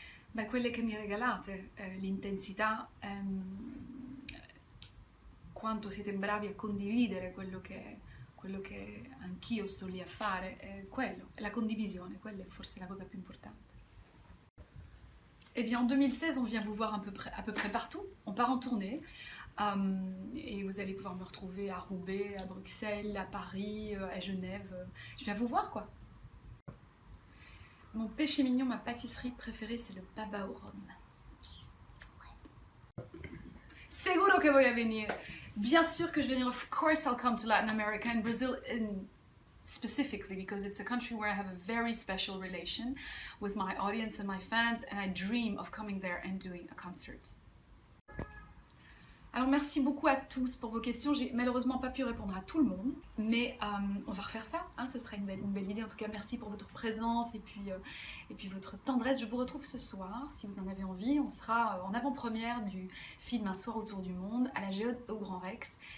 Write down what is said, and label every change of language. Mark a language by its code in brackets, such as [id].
[it] Beh, quelle che mi regalate, l'intensità, quanto siete bravi a condividere quello che anch'io sto lì a fare, quello, la condivisione, quella è forse la cosa più importante. [fr] Eh bien, en 2016, on vient vous voir à peu près partout. On part en tournée et vous allez pouvoir me retrouver à Roubaix, à Bruxelles, à Paris, à Genève. Je viens vous voir, quoi. Mon péché mignon, ma pâtisserie préférée, c'est le baba au rhum. [es] Seguro que voy a venir. [fr] Bien sûr que je vais venir. [en] Of course I'll come to Latin America and Brazil specifically because it's a country where I have a very special relation with my audience and my fans, and I dream of coming there and doing a concert. [fr] Alors merci beaucoup à tous pour vos questions. J'ai malheureusement pas pu répondre à tout le monde, mais on va refaire ça, hein, ce sera une belle idée. En tout cas, merci pour votre présence et puis votre tendresse. Je vous retrouve ce soir, si vous en avez envie. On sera en avant-première du film Un soir autour du monde à la Géode au Grand Rex.